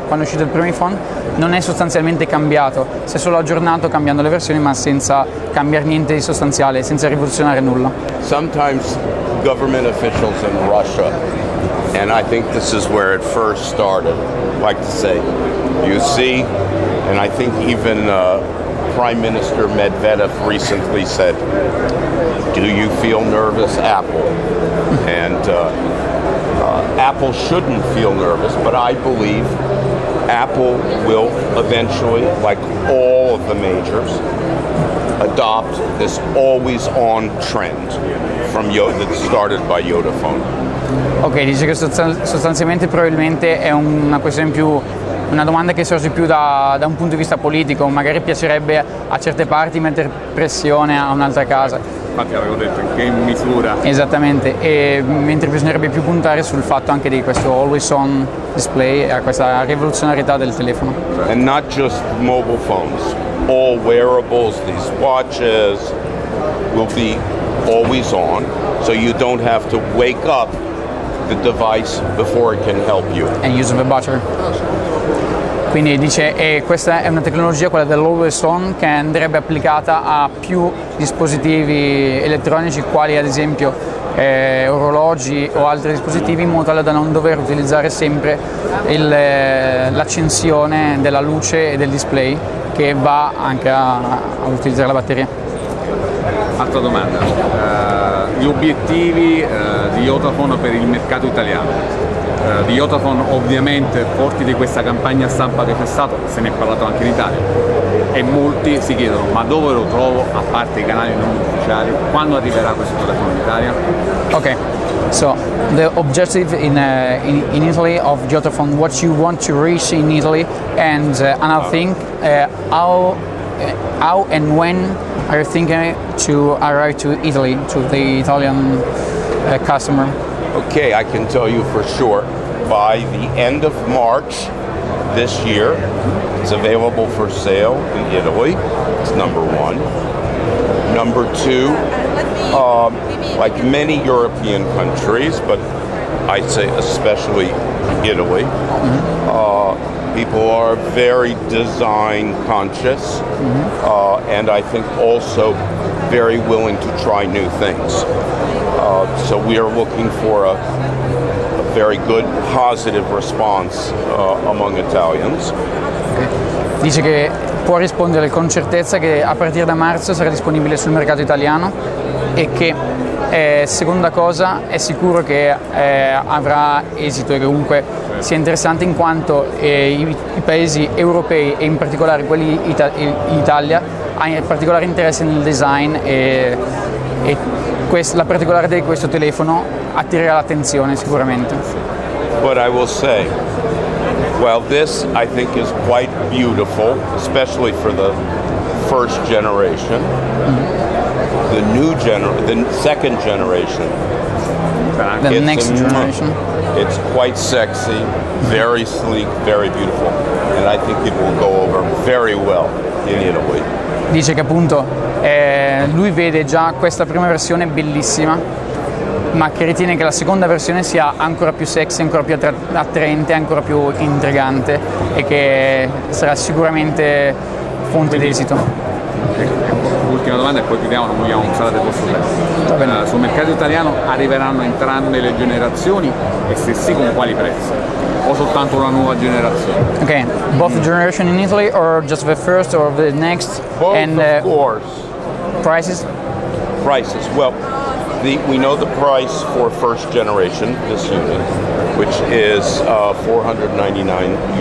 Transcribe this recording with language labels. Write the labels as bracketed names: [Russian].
[Italian] quando è uscito il primo iPhone, non è sostanzialmente cambiato, si è solo aggiornato cambiando le versioni, ma senza cambiare niente di sostanziale, senza rivoluzionare nulla. [English] Sometimes government officials in Russia, and I think this is where it first started, like to say, you see, and I think even Prime Minister Medvedev recently said, do you feel nervous, Apple? And Apple shouldn't feel nervous, but I believe Apple will eventually, like all of the majors, adopt this always-on trend from that started by Yotaphone. [Italian] Ok, dice che sostanzialmente probabilmente è una questione più, una domanda che sorge più da un punto di vista politico, magari piacerebbe a certe parti mettere pressione a un'altra casa. Infatti avevo detto in che misura. Esattamente, e mentre bisognerebbe più puntare sul fatto anche di questo always on display e a questa rivoluzionarietà del telefono. [English] And not just mobile phones, all wearables, these watches will be always on, so you don't have to wake up the device before it can help you. And use of a battery. [Italian] Quindi dice, questa è una tecnologia, quella dell'always on, che andrebbe applicata a più dispositivi elettronici, quali ad esempio orologi o altri dispositivi, in modo tale da non dover utilizzare sempre l'accensione della luce e del display, che va anche a utilizzare la batteria. Altra domanda, gli obiettivi di Yotaphone per il mercato italiano. Di Yotaphone, ovviamente forti di questa campagna stampa che c'è stata, se ne è parlato anche in Italia, e molti si chiedono ma dove lo trovo, a parte i canali non ufficiali, quando arriverà questo telefono in Italia? [English] Ok, so the objective in Italy of Yotaphone, what you want to reach in Italy, and another thing, how and when are you thinking to arrive to Italy, to the Italian customer? Okay, I can tell you for sure, by the end of March this year, it's available for sale in Italy. It's number one. Number two, like many European countries, but I'd say especially Italy, people are very design conscious, and I think also very willing to try new things. So we are looking for a very good, positive response among Italians. [Italian] Dice che può rispondere con certezza che a partire da marzo sarà disponibile sul mercato italiano, e che seconda cosa è sicuro che avrà esito e che comunque sia interessante, in quanto i paesi europei, e in particolare quelli in Italia, hanno particolare interesse nel design, e la particolarità di questo telefono attirerà l'attenzione sicuramente. [English] But I will say, well, this I think is quite beautiful, especially for the first generation. The second generation. The next generation. It's quite sexy, very sleek, very beautiful, and I think it will go over very well in Italy. [Italian] Dice che appunto lui vede già questa prima versione bellissima, ma che ritiene che la seconda versione sia ancora più sexy, ancora più attraente, ancora più intrigante e che sarà sicuramente fonte di esito. Ultima domanda e poi chiudiamo, non vogliamo usare del vostro tempo. Sul mercato italiano arriveranno entrambe le generazioni e se sì con quali prezzi? O soltanto una nuova generazione? [English] Okay, both generation in Italy or just the first or the next? Both, and of course. prices? Prices. Well, we know the price for first generation, this unit, which is €499.